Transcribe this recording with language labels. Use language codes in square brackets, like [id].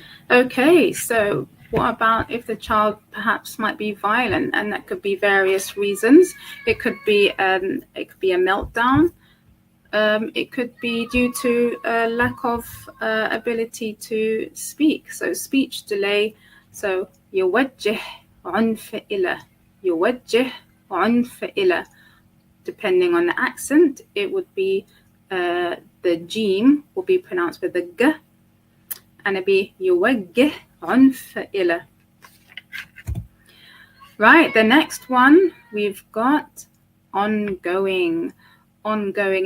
[en] Okay, so what about if the child perhaps might be violent? And that could be various reasons. It could be a meltdown. It could be due to a lack of ability to speak. So speech delay. [ar] So يوجه عنف إلى. يوجه عنف إلى. [en] Depending on the accent, it would be the jim will be pronounced with the g, and it'd be [ar] يوجه عنف إلى. [en] Right, the next one we've got ongoing. Ongoing.